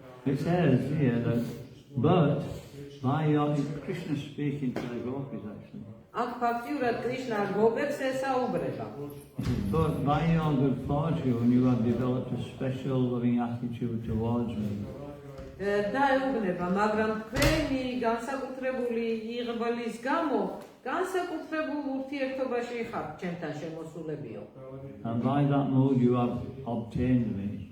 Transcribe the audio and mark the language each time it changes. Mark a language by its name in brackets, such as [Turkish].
[English] It says here that, but by your Krishna speaking to the gopis actually. [Georgian] აქ ფაქტიურად კრიშნა გოპებს ესაუბრება. [English] But by your good fortune you have developed a special loving attitude towards me. [Georgian] და ეუბნება, მაგრამ თქვენი განსაკუთრებული იღბლის გამო განსაკუთრებულ ურთიერთობაში ხართ ჩემთან შემოსულებიო. [English] And by that mood you have obtained me.